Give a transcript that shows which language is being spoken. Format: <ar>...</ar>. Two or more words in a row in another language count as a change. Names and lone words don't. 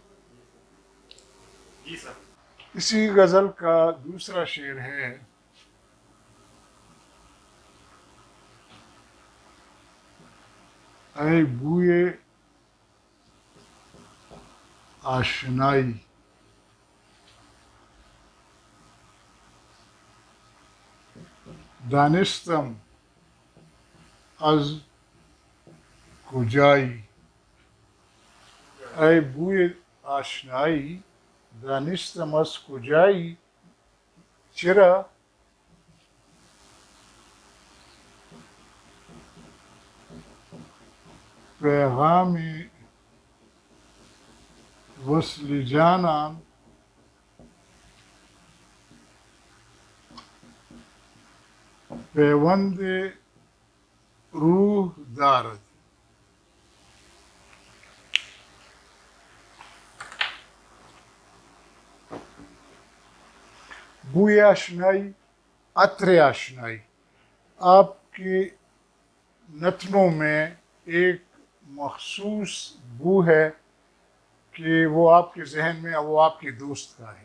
<ur>جی سر. اسی غزل کا دوسرا شعر ہے:</ur> <fa>اے بوئے آشنائی، دانستم از کجایی. اے بوئے آشنائی، دانستم از کجایی. چرا پیغام وصل جانان پیوند روح دارد. بوئے آشنائی، عطر آشنائی.</fa> <ur>آپ کے نتنوں میں ایک مخصوص بو ہے کہ وہ آپ کے ذہن میں، وہ آپ کے دوست کا ہے.</ur>